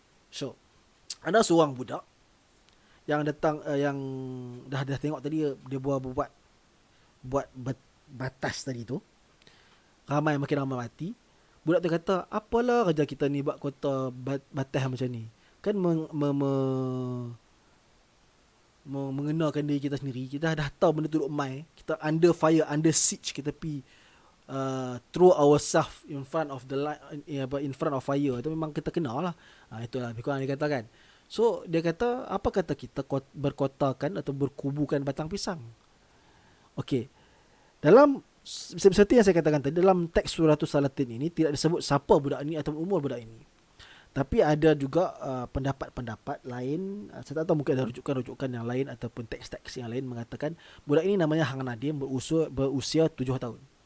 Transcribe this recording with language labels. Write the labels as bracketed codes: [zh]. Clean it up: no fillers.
[ms] So, ada seorang budak yang datang yang dah tengok tadi dia buat batas tadi tu. Makin ramai mati. Budak tu kata, apalah kerja kita ni buat kota batas macam ni. Kan mengenakan diri kita sendiri. Kita dah tahu benda tu duk mai. Kita [en] under fire, under siege. [ms] Kita pergi [en] throw ourselves in front of the light, in front of fire. [ms] Itu memang kita kena lah. Itulah lebih kurang dia kata kan. So dia kata, apa kata kita berkotakan atau berkubukan batang pisang? Okey. Dalam seperti yang saya katakan tadi, dalam teks Suratul Salatin ini tidak disebut siapa budak ini atau umur budak ini. Tapi ada juga pendapat-pendapat lain. Saya tak tahu, mungkin ada rujukan-rujukan yang lain ataupun teks-teks yang lain mengatakan budak ini namanya Hang Nadim, berusia 7 tahun.